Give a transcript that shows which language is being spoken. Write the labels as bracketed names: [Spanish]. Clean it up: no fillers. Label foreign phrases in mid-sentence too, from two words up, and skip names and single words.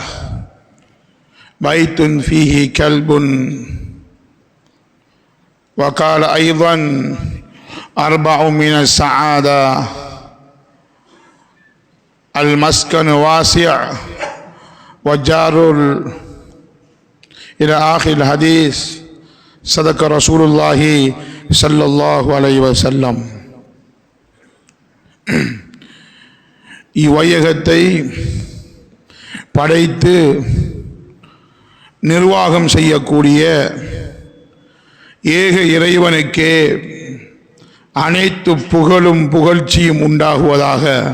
[Arabic] بيت فيه كلب وقال أيضا أربع من السعادة المسكن واسع وجار إلى آخر الحديث صدق رسول الله صلى الله عليه وسلم. [Tamil] இவ்வையகத்தை படைத்து நிர்வாகம் செய்யக்கூடிய ஏக இறைவனுக்கே அனைத்து புகழும் புகழ்ச்சியும் உண்டாகுவதாக.